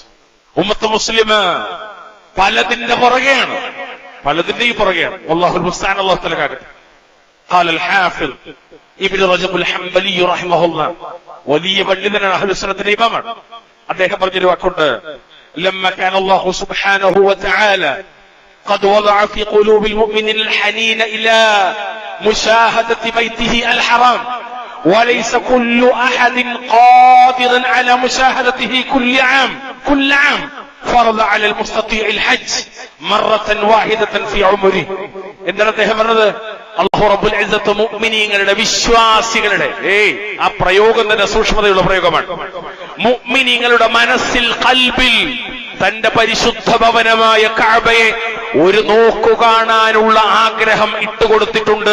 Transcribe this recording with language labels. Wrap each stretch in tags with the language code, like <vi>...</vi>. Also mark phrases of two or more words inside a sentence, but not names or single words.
<ml>ഉമ്മത്ത് മുസ്ലിം പലതിന്റെ പുറകെയാണ്, പലതിന്റെയും പുറകെയാണ്.</ml> <ar>والله المستعان. الله تعالى</ar> <ml>കാക്കട്ടെ.</ml> <ar>قال الحافظ ابن رجب الحنبلي رحمه الله,</ar> <ml>വലിയ പണ്ഡിതനാണ്, അഹ്ലുസ് സുന്നത്തിന്റെ ഇമാമാണ്. അദ്ദേഹം പറഞ്ഞൊരു വാക്കുണ്ട്,</ml> <ar>لما كان الله سبحانه وتعالى قد وضع في قلوب المؤمنين الحنين إلى مشاهدة بيته الحرام وليس كل أحد قادرا على مشاهدته كل عام فرض على المستطيع الحج مرة واحدة في عمره.</ar> <ml>എന്താണ് അദ്ദേഹം പറഞ്ഞത്?</ml> <ar>الله رب العزة</ar> <ml>മുഅ്മിനീങ്ങളുടെ, വിശ്വാസികളുടെ, ആ പ്രയോഗം തന്നെ സൂക്ഷ്മതയുള്ള പ്രയോഗമാണ്. മുഅ്മിനീങ്ങളുടെ മനസ്സിൽ, ഖൽബിൽ തന്റെ പരിശുദ്ധ ഭവനമായ കഅബയെ ഒരു നോക്കു കാണാനുള്ള ആഗ്രഹം ഇട്ടുകൊടുത്തിട്ടുണ്ട്.</ml>